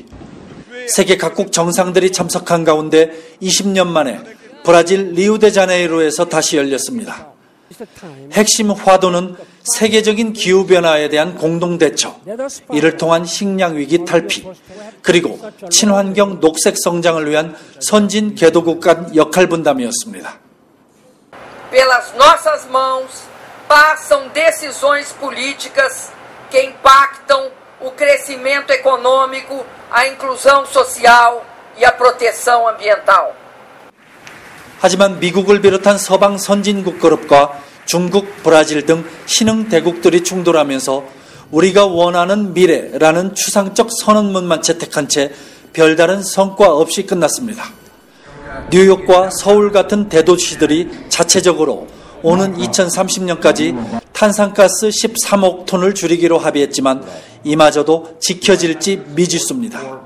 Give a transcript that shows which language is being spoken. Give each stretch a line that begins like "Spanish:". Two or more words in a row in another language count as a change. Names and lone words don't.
Korean: 세계 각국 정상들이 참석한 가운데 20년 만에 브라질 리우데자네이루에서 다시 열렸습니다. 핵심 화두는 세계적인 기후변화에 대한 공동대처, 이를 통한 식량위기 탈피, 그리고 친환경 녹색 성장을 위한 선진 개도국 간 역할 분담이었습니다.
Portuguese: Pelas nossas mãos passam decisões políticas que impactam o crescimento econômico, a inclusão social e a proteção ambiental.
Korean: 하지만 미국을 비롯한 서방 선진국 그룹과 중국, 브라질 등 신흥 대국들이 충돌하면서 우리가 원하는 미래라는 추상적 선언문만 채택한 채 별다른 성과 없이 끝났습니다. 뉴욕과 서울 같은 대도시들이 자체적으로 오는 2030년까지 탄산가스 13억 톤을 줄이기로 합의했지만 이마저도 지켜질지 미지수입니다.